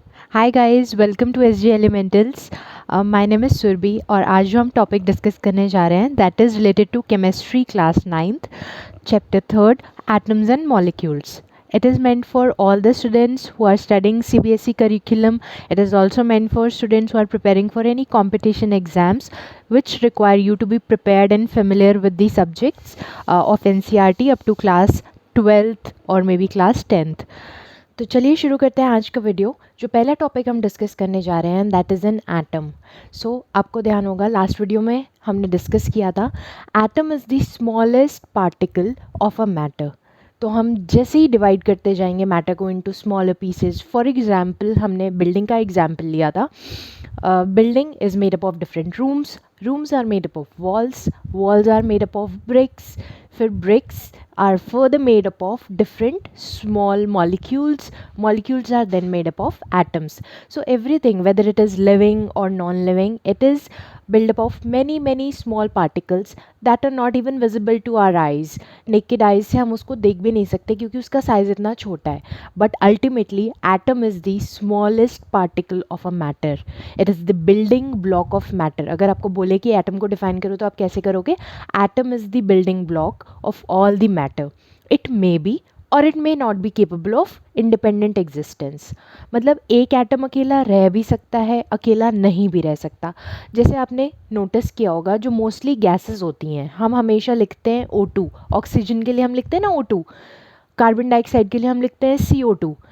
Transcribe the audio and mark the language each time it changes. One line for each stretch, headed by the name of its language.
English: Hi guys, welcome to S G elementals. My name is Surabhi
Hindi: और आज जो हम टॉपिक डिस्कस करने जा रहे हैं
English: That is related to chemistry class 9th chapter 3rd atoms and molecules. It is meant for all the students who are studying CBSE curriculum. It is also meant for students who are preparing for any competition exams which require you to be prepared and familiar with the subjects of NCERT up to class 12th or maybe class 10th.
Hindi: तो चलिए शुरू करते हैं आज का video. जो पहला topic हम डिस्कस करने जा रहे हैं
English: That is an atom.
Hindi: सो आपको ध्यान होगा लास्ट वीडियो में हमने डिस्कस किया था
English: Atom is the smallest particle of a matter.
Hindi: तो हम जैसे ही डिवाइड करते जाएंगे मैटर को
English: Into smaller pieces. For example
Hindi: हमने बिल्डिंग का एग्जांपल लिया था।
English: Building is made up of different rooms, rooms are made up of walls, walls are made up of bricks, फिर bricks are further made up of different small molecules. Molecules are then made up of atoms. So everything, whether it is living or non-living, it is built up of many small particles that are not even visible to our eyes. Naked eyes
Hindi: से हम उसको देख भी नहीं सकते क्योंकि उसका size इतना छोटा है.
English: But ultimately, atom is the smallest particle of a matter. It is the building block of matter.
Hindi: अगर आपको बोले कि एटम को डिफाइन करो तो आप कैसे करोगे?
English: Atom is the building block of all the matter. It may be और it may not be capable of independent existence.
Hindi: मतलब एक एटम अकेला रह भी सकता है, अकेला नहीं भी रह सकता। जैसे आपने नोटिस किया होगा जो मोस्टली गैसेस होती हैं हम हमेशा लिखते हैं O2। ऑक्सीजन के लिए हम लिखते हैं ना O2, कार्बन डाइऑक्साइड के लिए हम लिखते हैं CO2।